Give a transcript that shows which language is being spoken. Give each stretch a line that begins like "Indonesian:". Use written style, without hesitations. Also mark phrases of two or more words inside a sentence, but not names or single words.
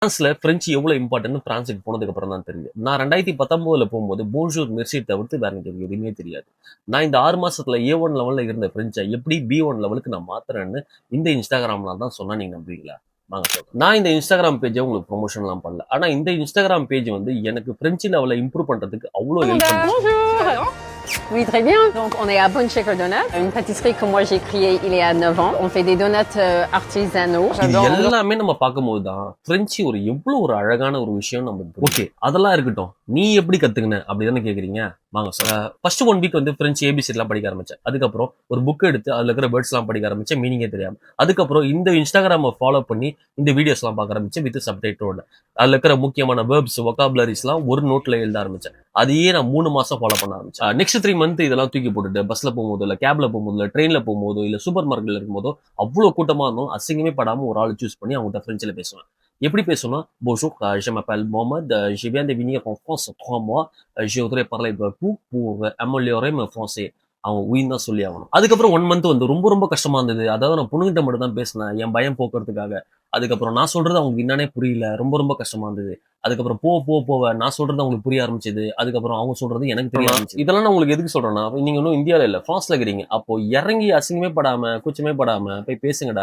Tamil: பிரான்ஸ்ல பிரெஞ்சு எவ்வளவு இம்பார்ட்டன் பிரான்ஸுக்கு போனதுக்கு அப்புறம் தான் தெரியுது. நான் 2019 போகும்போது
French: bonjour merci
Tamil: தவிர்த்து வேற எனக்கு எதுவுமே தெரியாது. நான் இந்த 6 மாசத்துல A1 லெவல்ல இருந்த பிரெஞ்சை எப்படி B1 லெவலுக்கு நான் மாத்துறேன்னு இந்த இன்ஸ்டாகிராம்ல தான் சொன்னா நீங்க நம்புவீங்களா? வாங்க சொல்றேன். நான் இந்த இன்ஸ்டாகிராம் பேஜை உங்களுக்கு ப்ரொமோஷன்லாம் பண்ணல. ஆனா இந்த இன்ஸ்டாகிராம் பேஜ் வந்து எனக்கு பிரெஞ்சு லெவலை இம்ப்ரூவ் பண்றதுக்கு அவ்வளோ ஹெல்ப் பண்ணுச்சு.
French: Oui, très bien. Donc, on est à Bonne Chez Donut, une pâtisserie que moi j'ai créée il y a 9 ans. On fait des donuts artisanaux.
Tamil: இது எல்லாமே நம்ம பார்க்கும்போது தான் பிரெஞ்சு எவ்வளவு ஒரு அழகான ஒரு விஷயம் நம்ம. ஓகே, அதெல்லாம் இருக்கட்டும். நீ எப்படி கத்துக்கின அப்படிதானே கேக்குறீங்க? வாங்க சார்.
English: first 1 week
Tamil: வந்து பிரெஞ்சு ஏபிசி எல்லாம் படிக்க ஆரம்பிச்சேன். அதுக்கப்புறம் ஒரு புக் எடுத்து அதுல இருக்கிற வேர்ட்ஸ் எல்லாம் படிக்க ஆரம்பிச்சேன், மீனிங்கே தெரியாம. அதுக்கப்புறம் இந்த இன்ஸ்டாகிராமை ஃபாலோ பண்ணி இந்த வீடியோஸ் எல்லாம் பார்க்க ஆரம்பிச்சேன்
English: with subtitle.
Tamil: அதுல இருக்கிற முக்கியமான
English: verbs vocabularies
Tamil: எல்லாம் ஒரு நோட்ல எழுத ஆரம்பிச்சேன். அதையே நான் 3 மாசம் ஃபாலோ பண்ண ஆரம்பிச்சேன்.
English: next 3 month
Tamil: இதெல்லாம் தூக்கி போட்டுட்டு பஸ்ல போகும்போதோ இல்ல கேப்ல போகும்போதோ இல்ல ட்ரெயின்ல போகும்போதோ இல்ல சூப்பர் மார்க்கெட்ல இருக்கும்போதோ அவ்வளவு கூட்டமா இருந்தோம், அசிங்கமே படாம ஒரு ஆள் சூஸ் பண்ணி அவங்ககிட்ட பிரெஞ்சில் பேசுவேன். எப்படி பேசணும்னா,
French: bonjour, je m'appelle Mohamed, je viens de venir en France 3 mois, je voudrais parler avec vous pour améliorer mon français.
Tamil: அவன் உயிர் தான் சொல்லி ஆகணும். அதுக்கப்புறம் 1 மந்த் வந்து ரொம்ப ரொம்ப கஷ்டமா இருந்தது. அதாவது நான் பொண்ணுகிட்ட மட்டும் தான் பேசினேன், என் பயம் போக்குறதுக்காக. அதுக்கப்புறம் நான் சொல்றது அவங்களுக்கு என்னன்னே புரியல, ரொம்ப ரொம்ப கஷ்டமா இருந்தது. அதுக்கப்புறம் போக நான் சொல்றது அவங்களுக்கு புரிய ஆரம்பிச்சது. அதுக்கப்புறம் அவங்க சொல்றது எனக்கு தெரிய ஆரம்பிச்சது. இதெல்லாம் நான் உங்களுக்கு எதுக்கு சொல்றேன்னா, நீங்க இன்னும் இந்தியால இல்ல, பிரான்ஸ்ல இருக்கிறீங்க. அப்போ இறங்கி அசிங்கமே படாம கூச்சமே படாம போய் பேசுங்கடா.